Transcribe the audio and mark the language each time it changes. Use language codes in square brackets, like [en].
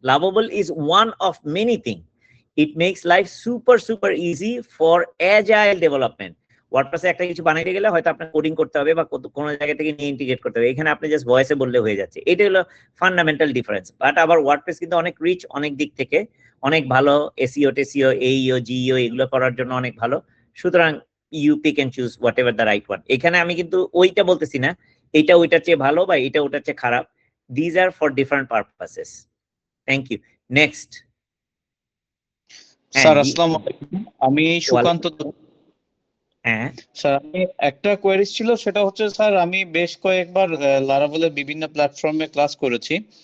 [en] Lovable is one of many thing, it makes life super easy for agile development. [bn] ওয়ার্ডপ্রেসে একটা কিছু বানাইতে গেলে হয়তো আপনার কোডিং করতে হবে বা কোনো জায়গা থেকে নিয়ে ইন্টিগ্রেট করতে হবে, এখানে আপনি জাস্ট ভয়েসে বললে হয়ে যাচ্ছে। এটা হলো ফান্ডামেন্টাল ডিফারেন্স। বাট আবার ওয়ার্ডপ্রেস কিন্তু অনেক রিচ, অনেক দিক থেকে অনেক ভালো, এসইও টেসিও এইও জিইও এগুলো করার জন্য অনেক ভালো। সুতরাং [en] you pick and choose whatever the right one. [bn] এখানে আমি কিন্তু ওইটা বলতেছি না এটা ওইটার চেয়ে ভালো বা এটা ওইটার চেয়ে খারাপ, [en] these are for different purposes. Thank you. Next. [bn] Sir আসসালামু আলাইকুম, আমি সুকান্ত। হ্যাঁ স্যার, আমি একটা কোয়েরি ছিল, সেটা হচ্ছে স্যার আমি বেশ কয়েকবার লারাভেলের বিভিন্ন প্ল্যাটফর্মে ক্লাস করেছি।